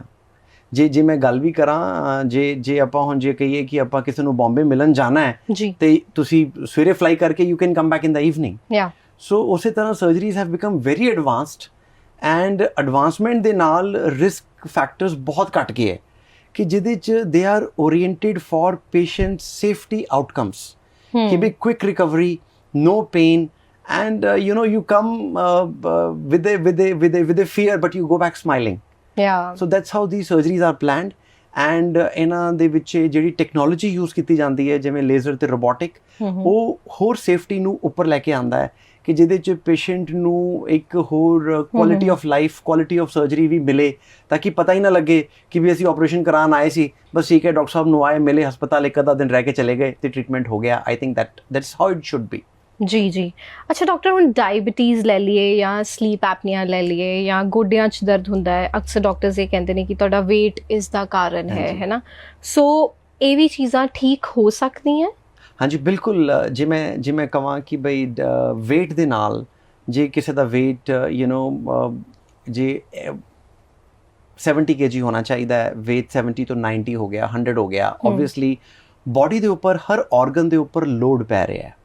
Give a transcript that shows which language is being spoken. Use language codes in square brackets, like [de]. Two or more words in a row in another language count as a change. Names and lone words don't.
[pa] ਜੇ ਮੈਂ ਗੱਲ ਵੀ ਕਰਾਂ, ਜੇ ਆਪਾਂ ਹੁਣ ਜੇ ਕਹੀਏ ਕਿ ਆਪਾਂ ਕਿਸੇ ਨੂੰ ਬੰਬੇ ਮਿਲਣ ਜਾਣਾ ਹੈ ਤੇ ਤੁਸੀਂ ਸਵੇਰੇ ਫਲਾਈ ਕਰਕੇ [en] you can come back in the evening. [pa] ਸੋ ਉਸੇ ਤਰ੍ਹਾਂ [en] surgeries have become very advanced, and [pa] ਐਡਵਾਂਸਮੈਂਟ ਦੇ ਨਾਲ [en] risk factors [pa] ਬਹੁਤ ਘੱਟ ਗਏ ਹੈ ਕਿ ਜਿਹਦੇ 'ਚ [en] they are oriented for patient safety outcomes, [pa] ਕਿ ਵੀ [en] quick recovery, no pain, and you come with a fear but you go back smiling. So that's how these surgeries are planned, and [pa] ਇਹਨਾਂ ਦੇ ਵਿੱਚ ਜਿਹੜੀ ਟੈਕਨੋਲੋਜੀ ਯੂਜ਼ ਕੀਤੀ ਜਾਂਦੀ ਹੈ, ਜਿਵੇਂ ਲੇਜ਼ਰ ਤੇ ਰੋਬੋਟਿਕ, ਉਹ ਹੋਰ ਸੇਫਟੀ ਨੂੰ ਉੱਪਰ ਲੈ ਕੇ ਆਉਂਦਾ ਹੈ ਕਿ ਜਿਹਦੇ 'ਚ ਪੇਸ਼ੈਂਟ ਨੂੰ ਇੱਕ ਹੋਰ [en] quality of life, quality of surgery [pa] ਵੀ ਮਿਲੇ, ਤਾਂ ਕਿ ਪਤਾ ਹੀ ਨਾ ਲੱਗੇ ਕਿ ਵੀ ਅਸੀਂ ਆਪਰੇਸ਼ਨ ਕਰਾਉਣ ਆਏ ਸੀ, ਬਸ ਠੀਕ ਹੈ ਡਾਕਟਰ ਸਾਹਿਬ ਨੂੰ ਆਏ, ਮਿਲੇ ਹਸਪਤਾਲ, ਇੱਕ ਅੱਧਾ ਦਿਨ ਰਹਿ ਕੇ ਚਲੇ ਗਏ ਤੇ ਟ੍ਰੀਟਮੈਂਟ ਹੋ ਗਿਆ। [en] I think that's how it should be। [pa] ਜੀ ਜੀ। ਅੱਛਾ ਡਾਕਟਰ, ਹੁਣ ਡਾਇਬੀਟੀਜ਼ ਲੈ ਲਈਏ ਜਾਂ [en] sleep apnea [pa] ਲੈ ਲਈਏ ਜਾਂ ਗੋਡਿਆਂ 'ਚ ਦਰਦ ਹੁੰਦਾ ਹੈ, ਅਕਸਰ ਡਾਕਟਰਸ ਇਹ ਕਹਿੰਦੇ ਨੇ ਕਿ ਤੁਹਾਡਾ weight ਇਸ ਦਾ ਕਾਰਨ ਹੈ ਨਾ, ਸੋ ਇਹ ਵੀ ਚੀਜ਼ਾਂ ਠੀਕ ਹੋ ਸਕਦੀਆਂ? ਹਾਂਜੀ ਬਿਲਕੁਲ। ਜੇ ਮੈਂ ਕਹਾਂ ਕਿ ਬਈ weight ਦੇ ਨਾਲ, ਜੇ ਕਿਸੇ ਦਾ weight ਜੇ 70 kg ਹੋਣਾ ਚਾਹੀਦਾ ਹੈ, weight 70 ਤੋਂ 90 ਹੋ ਗਿਆ, 100 ਹੋ ਗਿਆ, obviously ਬੋਡੀ ਦੇ ਉੱਪਰ ਹਰ ਆਰਗਨ ਦੇ ਉੱਪਰ ਲੋਡ ਪੈ ਰਿਹਾ ਹੈ।